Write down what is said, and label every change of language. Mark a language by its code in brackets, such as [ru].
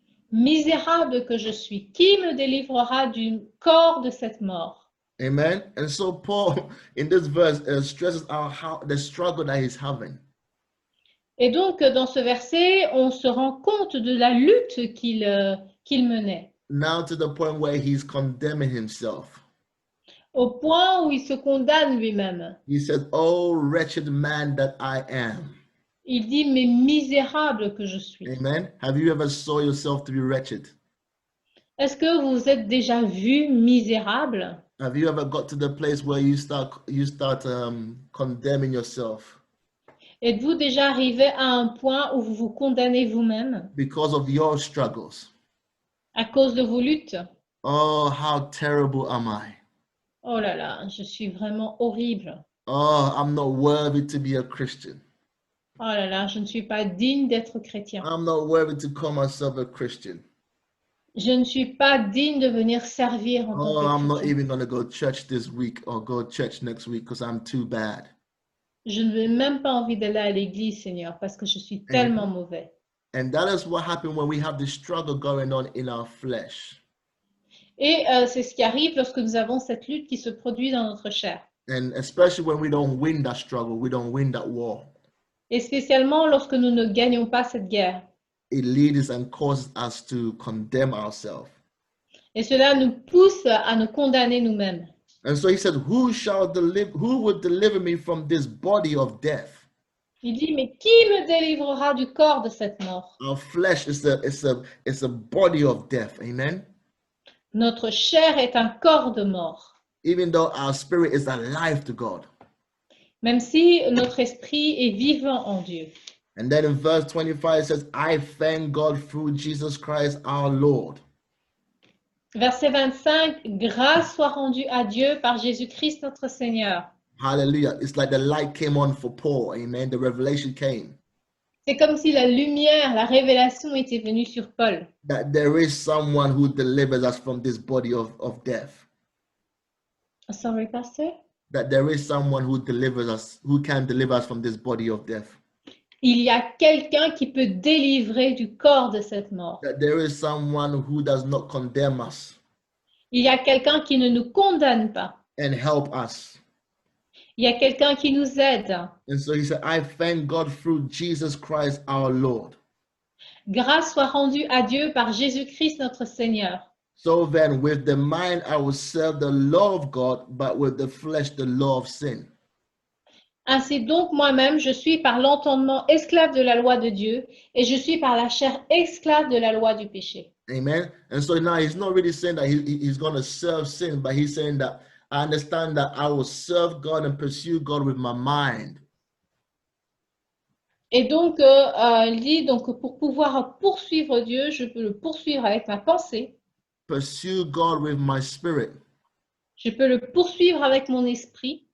[fr] Misérable que je suis, qui me délivrera du corps de cette mort? [en] Amen. And so Paul, in this verse, stresses out how the struggle that he's having. [fr] Et donc, dans ce verset, on se rend compte de la lutte qu'il menait, [en] Now to the point where he's condemning himself. [fr] au point où il se condamne lui-même. [en] He says, "Oh wretched man that I am." [fr] Il dit, mais misérable que je suis. [en] Amen. Have you ever saw yourself to be wretched? [fr] Est-ce que vous vous êtes déjà vu misérable? [en] Have you ever got to the place where you start condemning yourself [fr] Êtes-vous déjà arrivé à un point où vous vous condamnez vous-même [en] because of your struggles? [fr] à cause de vos luttes? [en] Oh, how terrible am I? [fr] Oh là là, je suis vraiment horrible. [en] Oh, I'm not worthy to be a Christian. [fr] Oh là là, je ne suis pas digne d'être chrétien. [en] I'm not worthy to call myself a Christian. [fr] Je ne suis pas digne de venir servir en tant [en] Oh, [fr] que [en] I'm not [fr] chrétien. [en] even going to go to church this week or go to church next week because I'm too bad. [fr] Je n'ai même pas envie d'aller à l'église, Seigneur, parce que je suis tellement mauvais. [en] And that is what happens when we have this struggle going on in our flesh. [fr] Et c'est ce qui arrive lorsque nous avons cette lutte qui se produit dans notre chair. [en] And especially when we don't win that struggle, we don't win that war. [fr] Et spécialement lorsque nous ne gagnons pas cette guerre. [en] It leads and causes us to condemn ourselves. [fr] Et cela nous pousse à nous condamner nous-mêmes. [en] And so he said, who would deliver me from this body of death? [fr] Il dit, mais qui me délivrera du corps de cette mort? [en] Our flesh is a body of death. Amen. [fr] Notre chair est un corps de mort. [en] Even though our spirit is alive to God. [fr] Même si notre esprit est vivant en Dieu. [en] And then in verse 25 it says, I thank God through Jesus Christ our Lord. [fr] Verset 25, grâce soit rendue à Dieu par Jésus-Christ notre Seigneur. [en] Hallelujah. It's like the light came on for Paul. Amen. The revelation came. [fr] C'est comme si la lumière, la révélation était venue sur Paul. [en] That there is someone who delivers us from this body of death. Sorry, Pastor? That there is someone who delivers us, who can deliver us from this body of death. [fr] Il y a quelqu'un qui peut délivrer du corps de cette mort. [en] That there is someone who does not condemn us. [fr] Il y a quelqu'un qui ne nous condamne pas. [en] And help us. [fr] Il y a quelqu'un qui nous aide. [en] And so he said, I thank God through Jesus Christ our Lord. [fr] Grâce soit rendue à Dieu par Jésus-Christ notre Seigneur. [en] So then, with the mind I will serve the law of God, but with the flesh the law of sin. [fr] Ainsi donc, moi-même, je suis par l'entendement esclave de la loi de Dieu et je suis par la chair esclave de la loi du péché. [en] Amen. And so now he's not really saying that he's going to serve sin, but he's saying that I understand that I will serve God and pursue God with my mind. [fr] Et donc, il dit, donc, pour pouvoir poursuivre Dieu, je peux le poursuivre avec ma pensée. [en] Pursue God with my spirit. [fr] Je peux le poursuivre avec mon esprit.